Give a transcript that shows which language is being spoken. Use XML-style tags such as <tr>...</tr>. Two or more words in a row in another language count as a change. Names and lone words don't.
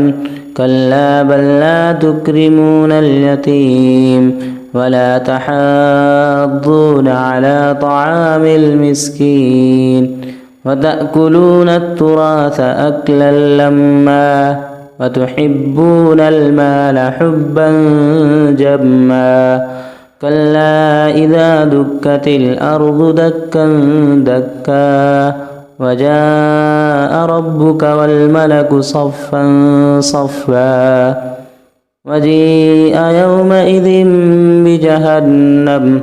<ar>كلا بل لا تكرمون اليتيم ولا تحاضون على طعام المسكين وتأكلون التراث أكلا لما وتحبون المال حبا جما. كلا إذا دكت الأرض دكا دكا وجاء ربك والملك صفا صفا وجيء يومئذ بجهنم</ar>